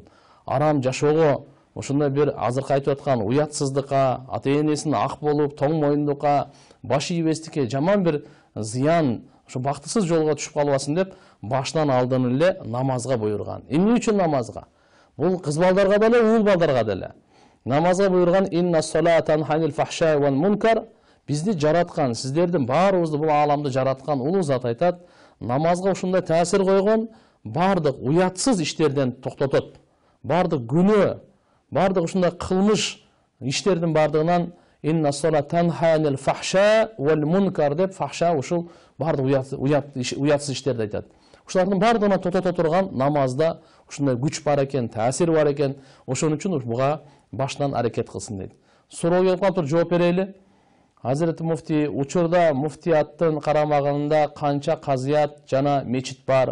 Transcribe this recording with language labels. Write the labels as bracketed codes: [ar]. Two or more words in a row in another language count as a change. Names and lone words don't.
[ky] Арам жашоого, ошондой бир азыркы айтып аткан уятсыздыкка, ата-энесин ак болуп, тоң моюндукка, баш ийбестикке, жаман бир зыян, ошо бактысыз жолго түшүп калбасын деп, башынан алдын эле намазга буйрган. Эмне үчүн намазга? Бул кыз балдарга деле, уул балдарга деле. Намазга буйрган [ar] إن الصلاة تنهى عن الفحشاء والمنكر. [ky] Бизди жараткан, сиздердин баарыбызды бул ааламды жараткан улуу зат айтат, намазга ушундай таасир койгон, бардык уятсыз иштерден токтотот. Бардык күнөө, бардык ушундай кылмыш иштердин бардыгынан [ar] инна салатан ханил фахша вал мункар [ky] деп, фахша ушул бардык уятсыз иштерди айтат. Ушулардын бардыгына токтото турган намазда ушундай күч бар экен, таасир бар экен. Ошон үчүн буга башынан аракет кылсын дейт. Суроо келип калыптыр, жооп берели. Hazreti Mufti, учурда муфтияттын карамагында канча казыят жана мечит бар?